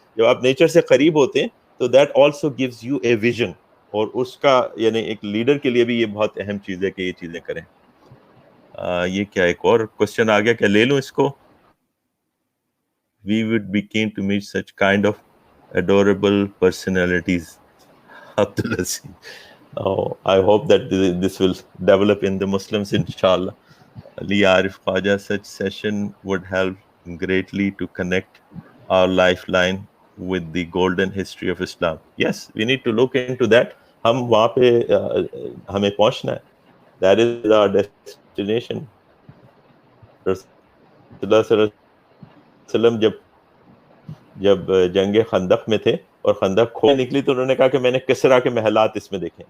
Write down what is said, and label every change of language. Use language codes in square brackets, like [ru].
[ur] جب آپ نیچر سے قریب ہوتے ہیں تو [en] that also gives you a vision, [ur] اور اس کا یعنی ایک لیڈر کے لیے بھی یہ بہت اہم چیز ہے کہ یہ چیزیں کریں. یہ کیا ایک اور کوشچن آ گیا, کیا لے لوں اس کو؟ [en] We would be keen to meet such kind of adorable personalities. Abdulaziz. I hope that this will develop in the Muslims, inshallah. Ali Arif Khwaja, such session would help greatly to connect our lifeline with the golden history of Islam. Yes, we need to look into that. [ur] ہم وہاں پہ ہمیں پہنچنا ہے. [en] That is our destination. [ur] صلی اللہ علیہ وسلم جب جنگ خندق میں تھے اور خندق کھو نکلی تو انہوں نے کہا کہ میں نے کسرا کے محلات اس میں دیکھے.